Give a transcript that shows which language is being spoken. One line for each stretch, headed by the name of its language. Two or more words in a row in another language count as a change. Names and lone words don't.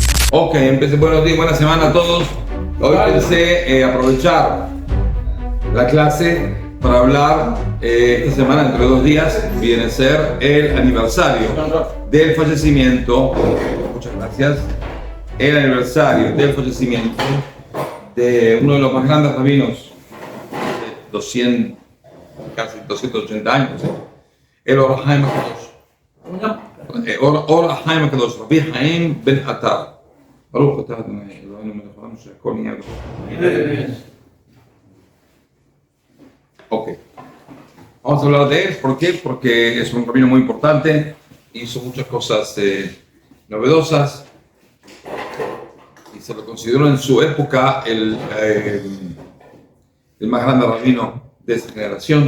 Spanish: Ok, empecé, buenos días, buena semana a todos. Hoy pensé aprovechar la clase para hablar esta semana, entre 2 días, viene a ser el aniversario del fallecimiento, muchas gracias, el aniversario del fallecimiento de uno de los más grandes rabinos, de 200, casi 280 años, el Or HaHaim HaKadosh.
Hebrew: Or HaHaim HaKadosh, Rabbi Haim ben Attar. ברוך אתה ה' אלוהינו מלך העולם שהכל נהיה בדברו.
Spanish: Ok. Vamos a hablar de él. ¿Por qué? Porque es un rabino muy importante, hizo muchas cosas novedosas y se lo consideró en su época el más grande rabino de esta generación.